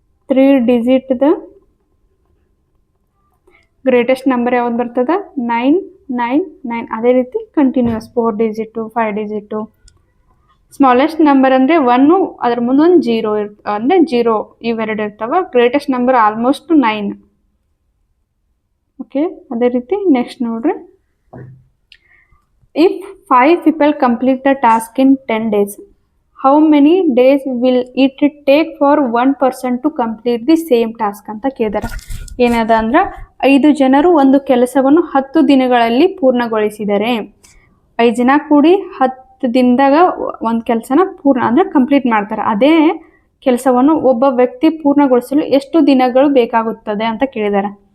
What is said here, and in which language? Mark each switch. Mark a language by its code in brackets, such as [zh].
[kn] 3 ಡಿಜಿಟ್ದ greatest number ಯಾವ್ದು ಬರ್ತದ 999. ಅದೇ ರೀತಿ continuous 4 digit 5 digit. Smallest number ಅಂದರೆ 1, ಅದ್ರ ಮುಂದೊಂದು 0 ಅಂದರೆ 0 ಇವೆರಡು ಇರ್ತಾವೆ. Greatest number almost 9. ಓಕೆ, ಅದೇ ರೀತಿ ನೆಕ್ಸ್ಟ್ ನೋಡ್ರಿ, [en] if 5 people complete the task in 10 days, how many days will it take for 1 person to complete the same task [kn] ಅಂತ ಕೇಳಿದಾರೆ. ಏನದ ಅಂದ್ರೆ 5 ಜನರು ಒಂದು ಕೆಲಸವನ್ನು 10 ದಿನಗಳಲ್ಲಿ ಪೂರ್ಣಗೊಳಿಸಿದರೆ 5 ಜನ ಕೂಡಿ 10 ದಿನದಾಗ ಒಂದು ಕೆಲಸನ ಪೂರ್ಣ ಅಂದರೆ ಕಂಪ್ಲೀಟ್ ಮಾಡ್ತಾರೆ. ಅದೇ ಕೆಲಸವನ್ನು ಒಬ್ಬ ವ್ಯಕ್ತಿ ಪೂರ್ಣಗೊಳಿಸಲು ಎಷ್ಟು ದಿನಗಳು ಬೇಕಾಗುತ್ತದೆ ಅಂತ ಕೇಳಿದ್ದಾರೆ.